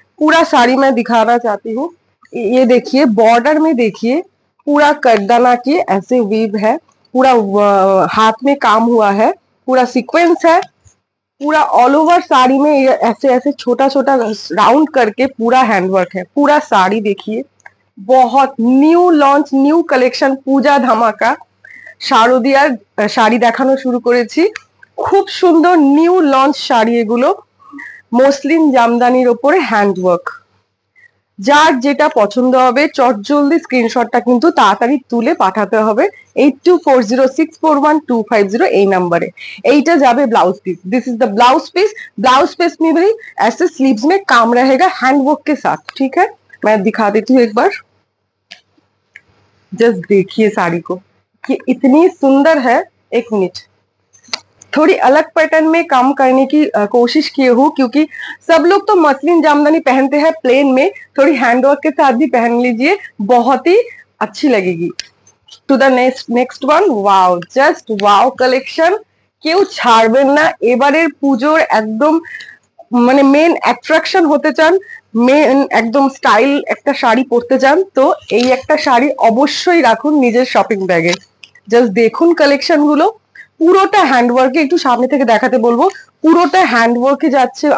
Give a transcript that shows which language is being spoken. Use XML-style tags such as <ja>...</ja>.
<hi>पूरा साड़ी मैं दिखाना चाहती हूँ। ये देखिए, बॉर्डर में देखिए, पूरा कटदाना के ऐसे वीव है, पूरा हाथ में काम हुआ है, पूरा सीक्वेंस है, पूरा ऑल ओवर साड़ी में ये ऐसे ऐसे छोटा छोटा राउंड करके पूरा हैंडवर्क है। पूरा साड़ी देखिए, बहुत न्यू लॉन्च, न्यू কালেকশন, পূজা ধামাকা। শারদিয়ার শাড়ি দেখানো শুরু করেছি। খুব সুন্দর নিউ লঞ্চ শাড়ি এগুলো, মসলিন জামদানির ওপরে হ্যান্ডওয়ার্ক। যার যেটা পছন্দ হবে চটজলদি স্ক্রিনশটটা কিন্তু তাড়াতাড়ি তুলে পাঠাতে হবে 8240641250 এই নাম্বারে। এইটা যাবে blouse piece.</hi> <en>this is the</en> <hi>blouse piece में भी ऐसे स्लीव्स में काम रहेगा हैंडवर्क के साथ। ठीक है, मैं दिखा देती हूँ एक बार। जस्ट देखिए साड़ी को कि इतनी सुंदर है। एक मिनट, थोड़ी अलग पैटर्न में काम करने की कोशिश किए हूँ, क्योंकि सब लोग तो मसलिन जामदानी पहनते हैं प्लेन में, थोड़ी हैंडवर्क के साथ भी पहन लीजिए, बहुत ही अच्छी लगेगी।</hi> <en>To the next one, wow, just wow collection.</en> <bn>কেউ ছাড়বেন না এবারের পুজোর একদম, মানে মেন অ্যাট্রাকশন হতে চান, মেন একদম স্টাইল একটা শাড়ি পরতে চান, তো এই একটা শাড়ি অবশ্যই রাখুন নিজের শপিং ব্যাগে। জাস্ট দেখুন কালেকশন গুলো, পুরোটা হ্যান্ডওয়ার্কে, একটু সামনে থেকে দেখাতে বলবো, পুরোটা হ্যান্ডওয়ার্কে যাচ্ছে।</bn>